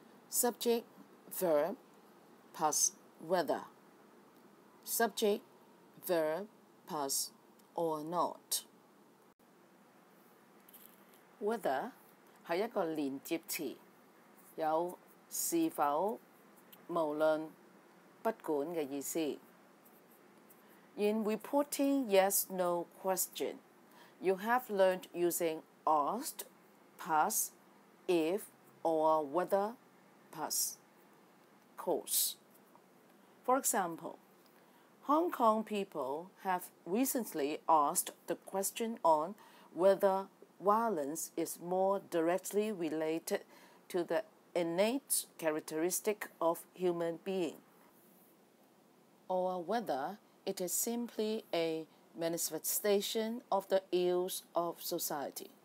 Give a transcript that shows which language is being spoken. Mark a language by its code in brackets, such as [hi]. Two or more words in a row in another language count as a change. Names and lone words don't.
[en] Subject, verb, plus whether. Subject, verb, plus or not. [yue] Whether 係一個連接詞，有是否、無論、不管嘅意思。 [en] In reporting yes/no question, you have learned using asked, plus, if, or whether, plus, course. For example, Hong Kong people have recently asked the question on whether violence is more directly related to the innate characteristic of human being, or whether it is simply a manifestation of the ills of society.